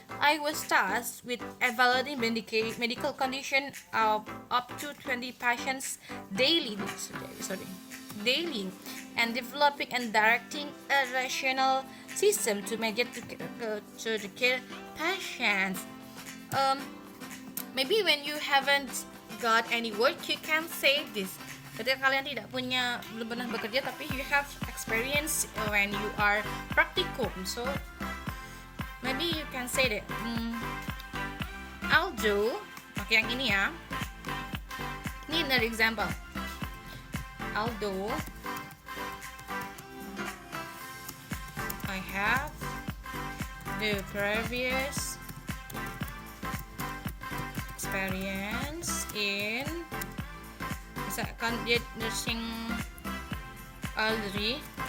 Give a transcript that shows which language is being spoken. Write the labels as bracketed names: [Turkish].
[English] I was tasked with evaluating medical condition of up to 20 patients daily, and developing and directing a rational system to manage to the care patients. Maybe when you haven't got any work, you can say this. [Indonesian] Ketika kalian belum pernah bekerja, tapi [English] you have experience when you are practicum, so maybe you can say that. [Indonesian] Although, pakai yang ini ya. [English] Ini another example. Although I have the previous experience in [Indonesian] misalkan dia [English] nursing elderly,